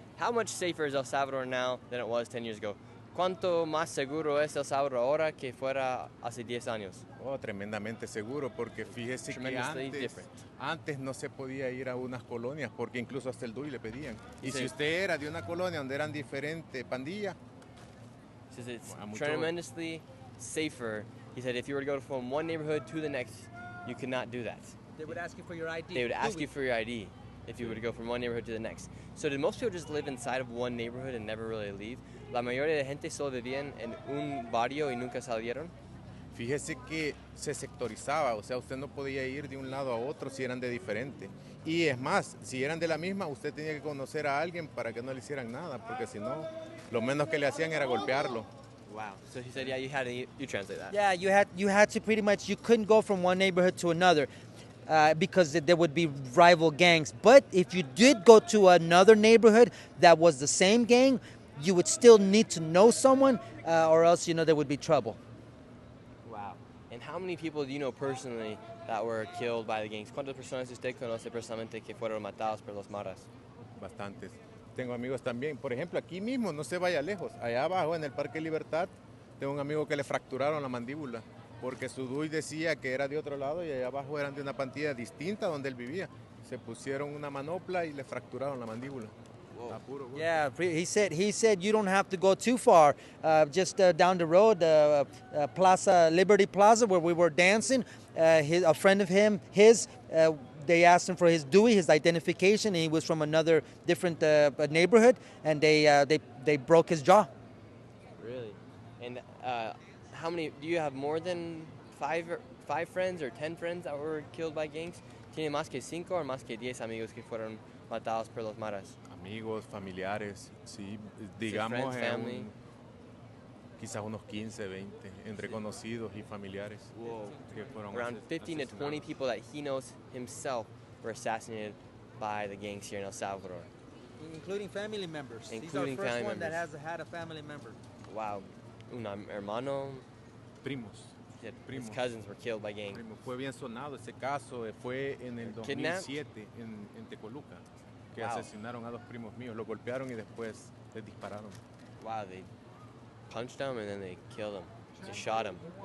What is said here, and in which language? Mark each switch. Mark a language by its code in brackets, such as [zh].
[en] How much safer is El Salvador now than it was 10 years ago? [es] ¿Cuánto más seguro es El Salvador ahora que fuera hace 10 años? Oh, tremendamente seguro, porque fíjese que antes no se podía ir a unas colonias, porque incluso hasta el DUI le pedían. Y si usted era de una colonia donde eran diferentes pandillas, [en] He says it's tremendously safer. He said if you were to go from one neighborhood to the next, you could not do that. They would ask you for your ID. They would ask you for your ID if you were to go from one neighborhood to the next. So did most people just live inside of one neighborhood and never really leave? [es] La mayoría de gente solo vivían en un barrio y nunca salieron. fíjese que se sectorizaba, o sea, usted no podía ir de un lado a otro si eran de diferente. Y es más, si eran de la misma, usted tenía que conocer a alguien para que no le hicieran nada, porque si no, lo menos que le hacían era golpearlo. [en] Wow. So he said, yeah, you translate that. Yeah, you had to pretty much, you couldn't go from one neighborhood to another because there would be rival gangs. But if you did go to another neighborhood that was the same gang, you would still need to know someone or else, there would be trouble. Wow. And how many people do you know personally that were killed by the gangs? [es] ¿Cuántas personas usted conoce personalmente que fueron matados por los maras? Bastantes. Tengo amigos también. Por ejemplo, aquí mismo, no se vaya lejos. Allá abajo, en el Parque Libertad, tengo un amigo que le fracturaron la mandíbula porque su DUI decía que era de otro lado y allá abajo eran de una plantilla distinta donde él vivía. Se pusieron una manopla y le fracturaron la mandíbula. [en] Yeah, he said you don't have to go too far. Just down the road, Plaza Liberty Plaza, where we were dancing. A friend of his. They asked him for his DUI, his identification, and he was from another different neighborhood, and they broke his jaw. Really? And how many? Do you have more than five friends or 10 friends that were killed by gangs? [es] ¿Tiene más que 5 o más que 10 amigos que fueron matados por los maras? Amigos, familiares, sí, digamos, quizás unos 15, 20, entre conocidos y familiares. Que fueron [en] around 15 to 20 people that he knows himself were assassinated by the gangs here in El Salvador. Including family members. Including He's our first one that has had a family member. [es] Wow. Un hermano. Primos. [en] His cousins were killed by gangs. [es] Fue bien sonado ese caso, fue en el 2007 en Tecoluca, que asesinaron a 2 primos míos, lo golpearon y después les dispararon. [en] Wow, they punched him and then they killed him. They shot him.